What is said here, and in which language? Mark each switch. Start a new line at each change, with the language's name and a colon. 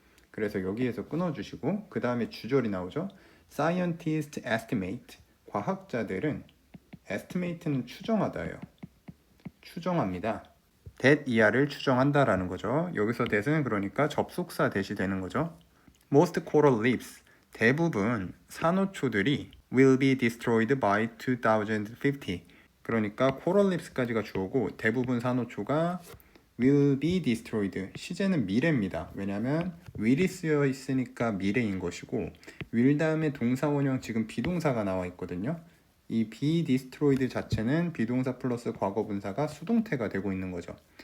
Korean: 그래서 여기에서 끊어주시고 그 다음에 주절이 나오죠.
English: Scientists estimate,
Korean: 과학자들은, estimate는 추정하다예요. 추정합니다. that 이하를 추정한다라는 거죠. 여기서 that은 그러니까 접속사 that이 되는 거죠.
English: Most coral reefs,
Korean: 대부분 산호초들이
English: will be destroyed by 2050.
Korean: 그러니까 coral reefs까지가 주어고 대부분 산호초가
English: will be destroyed,
Korean: 시제는 미래입니다. 왜냐하면 will이 쓰여 있으니까 미래인 것이고, will 다음에 동사 원형 지금 비동사가 나와 있거든요. 이
English: be destroyed
Korean: 자체는 비동사 플러스 과거 분사가 수동태가 되고 있는 거죠.